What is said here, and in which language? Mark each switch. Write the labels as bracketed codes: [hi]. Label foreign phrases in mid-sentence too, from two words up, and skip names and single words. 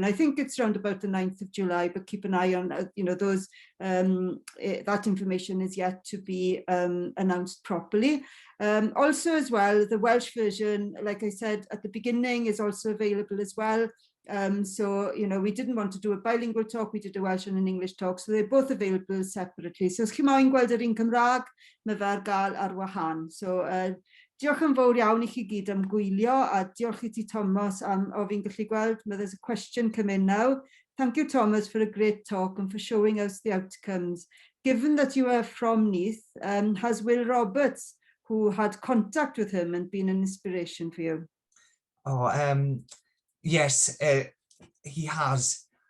[en] I think it's around about the 9th of July, but keep an eye on, you know, those, that information is yet to be announced properly. Also as well, the Welsh version, like I said at the beginning, is also available as well. So, you know, we didn't want to do a bilingual talk, we did a Welsh and an English talk, so they're both available separately. [cy] So os chi moyn gweld yr un Cymraeg, mae fe ar gael ar wahân. So, diolch yn fawr iawn I chi gyd am gwylio, a diolch I ti, Tomos, o fi'n gallu gweld, [en] there's a question come in now. Thank you, Tomos, for a great talk and for showing us the outcomes. Given that you are from Neath, has Will Roberts, who had contact with him, and been an inspiration for you? Oh, yes, he has.